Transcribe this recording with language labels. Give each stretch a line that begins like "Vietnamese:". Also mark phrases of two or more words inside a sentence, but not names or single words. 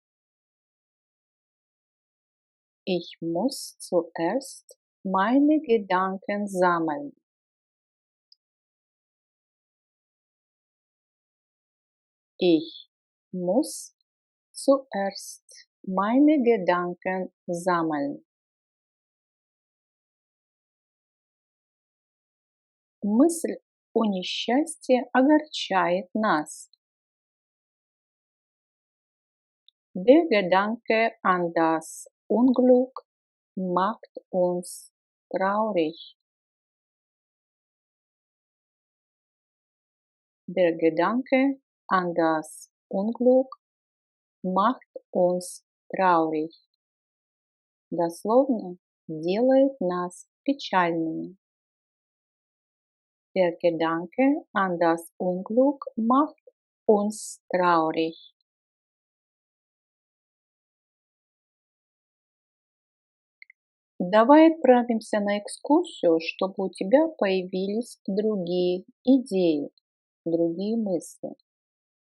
German: Ich muss zuerst meine Gedanken sammeln. Ich muss zuerst meine Gedanken sammeln.
Russian: Мысль о несчастье огорчает нас.
German: Der Gedanke an das Unglück macht uns traurig. Der Gedanke an das Unglück macht uns traurig.
Russian: Дословно делает нас печальными.
German: Der Gedanke an das Unglück macht uns traurig.
Russian: Давай отправимся на экскурсию, чтобы у тебя появились другие идеи, другие мысли.